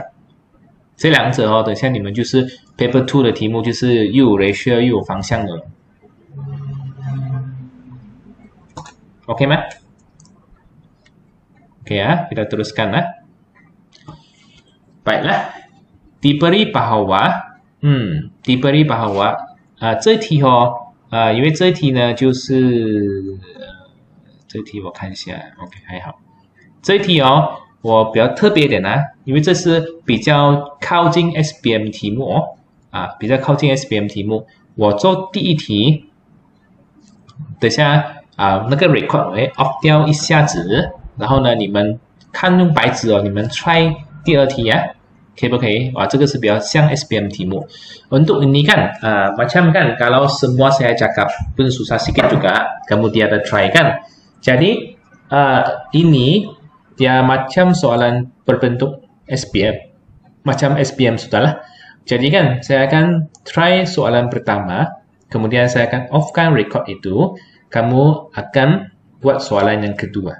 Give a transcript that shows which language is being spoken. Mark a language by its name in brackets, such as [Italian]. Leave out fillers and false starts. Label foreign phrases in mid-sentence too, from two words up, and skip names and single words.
[Chinese] 这两者等下你们就是 paper 2的题目，就是又有 ratio 又有方向的。OK 吗 ？OK [Malay] kita teruskan Baiklah, diberi bahawa [Chinese] 这题因为这题呢就是这题我看一下 OK 还好，这题我比较特别一点因为这是比较靠近 SPM 题目比较靠近 SPM 题目，我做第一题，等下那个 [English] record off [Chinese] 掉一下子，然后呢你们看用白纸你们 try 第二题可以不可以？这个是比较像 SPM 题目。 [Malay] Untuk ini kan, macam kan kalau semua saya cakap pun susah sikit juga, kamu tiada try kan. Jadi ini dia macam soalan berbentuk SPM, macam SPM sudahlah. Jadi kan saya akan try soalan pertama, kemudian saya akan off-kan record itu, kamu akan buat soalan yang kedua.